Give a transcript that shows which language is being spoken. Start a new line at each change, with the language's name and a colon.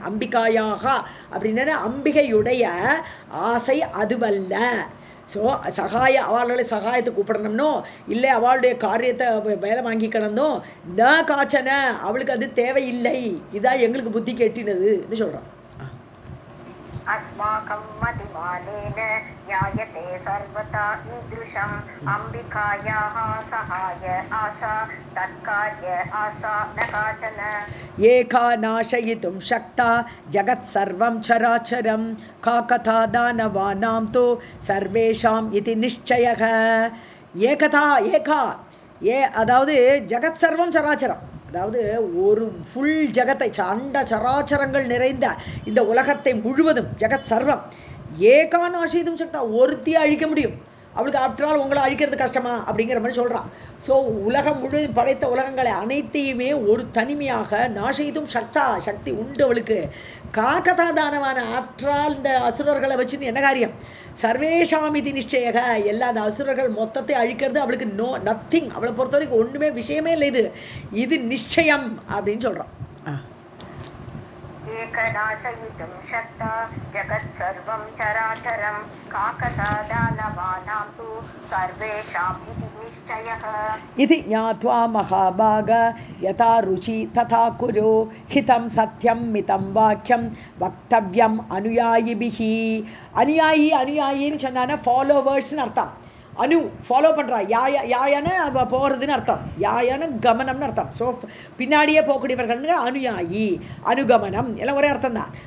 Tamil: அம்பிகாயாக அப்படின்னா அம்பிகையுடைய ஆசை அதுவல்ல. ஸோ அவளோட சகாயத்தை கூப்பிடணும்னோ இல்லை அவளுடைய காரியத்தை வேலை வாங்கிக்கணும்னோ
Sanskrit: ந காச்சன
Tamil: அவளுக்கு அது தேவையில்லை. இதான் எங்களுக்கு புத்தி கெட்டினதுன்னு சொல்கிறான்.
Sanskrit: अस्माकं मतिमानेन ज्ञायते सर्वथा ईदृशम् अम्बिकायाः सहाय आशा तत्कार्य आशा न काचन. एका नाशयितुं शक्ता जगत्सर्वं चराचरं का कथा दानवानां तु सर्वेषाम् इति निश्चयः.
Tamil: ஏகதா ஏகா அதாவது
Sanskrit: ஜகத் சர்வம் சராச்சரம்,
Tamil: அதாவது ஒரு ஃபுல் ஜகத்தை அண்ட சராச்சரங்கள் நிறைந்த இந்த உலகத்தை முழுவதும் ஜகத் சர்வம் ஏகான் ஆசைதும் சக்தா ஒருத்தியை அழிக்க முடியும். அவளுக்கு
English: after all
Tamil: உங்களை அழிக்கிறது கஷ்டமா அப்படிங்கிற மாதிரி சொல்கிறான். ஸோ உலகம் முழுவதும் படைத்த உலகங்களை அனைத்தையுமே ஒரு தனிமையாக நாசைதும் சக்தி உண்டு அவளுக்கு. காக்கதா தானவான ஆஃப்டர் ஆல் இந்த அசுரர்களை வச்சுன்னு என்ன காரியம்,
Sanskrit: சர்வேஷாமிதி நிச்சயக
Tamil: எல்லா அந்த அசுரர்கள் மொத்தத்தை அழிக்கிறது அவளுக்கு நத்திங், அவளை பொறுத்த வரைக்கும் ஒன்றுமே விஷயமே இல்லை, இது நிச்சயம் அப்படின்னு சொல்கிறான்.
Sanskrit: एकनाशयितुं शक्ता जगत्सर्वं चराचरं काकता दानवानां तु सर्वेषाम् इति निश्चयः. इति ज्ञात्वा महाभाग यथा रुचि तथा कुरु हितं सत्यं मितं वाक्यं वक्तव्यम् अनुयायिभिः.
Tamil: अनुयायिன்னு சொன்னான்னா ஃபாலோவர்ஸ்னு அர்த்தம். அனு ஃபாலோ பண்ணுறா, யாயான போகிறதுன்னு அர்த்தம், யாயான கமனம்னு அர்த்தம். ஸோ பின்னாடியே போகக்கூடியவர்கள்னு அனுயாயி அனுகமனம் எல்லாம் ஒரே அர்த்தம் தான்.